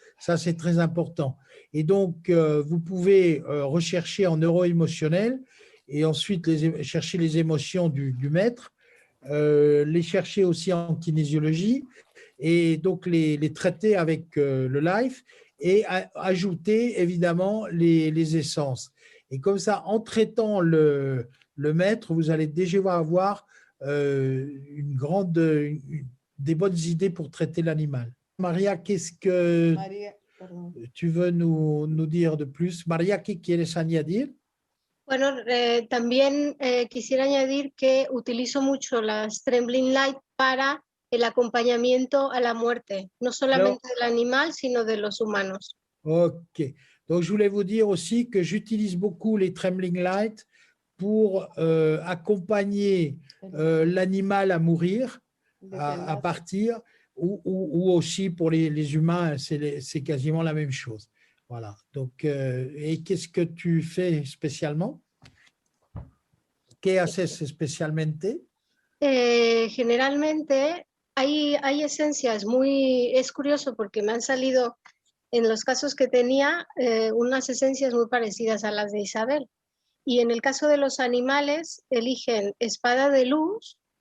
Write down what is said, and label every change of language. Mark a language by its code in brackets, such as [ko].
[fr] Ça, c'est très important. Et donc, vous pouvez rechercher en neuro-émotionnel et ensuite chercher les émotions du maître, les chercher aussi en kinésiologie et donc les traiter avec le life et ajouter évidemment les essences. Et comme ça, en traitant le maître, vous allez déjà avoir des bonnes idées pour traiter l'animal. Maria, qu'est-ce que tu veux nous dire de plus? [es] Maria, ¿qué quieres añadir? Bueno, también quisiera añadir que utilizo mucho las Trembling Light para el acompañamiento a la muerte, no solamente del animal, sino de los humanos. Ok. [fr] Donc, je voulais vous dire aussi que j'utilise beaucoup les Trembling Light pour accompagner l'animal à mourir, à partir, ou aussi pour les humains, c'est quasiment la même chose. Voilà. Donc, et qu'est-ce que tu fais spécialement? [es] ¿Qué haces especialmente? Generalmente hay esencias es curioso porque me han salido en los casos que tenía unas esencias muy parecidas a las de Isabel. Y en el caso de los animales, eligen espada de luz.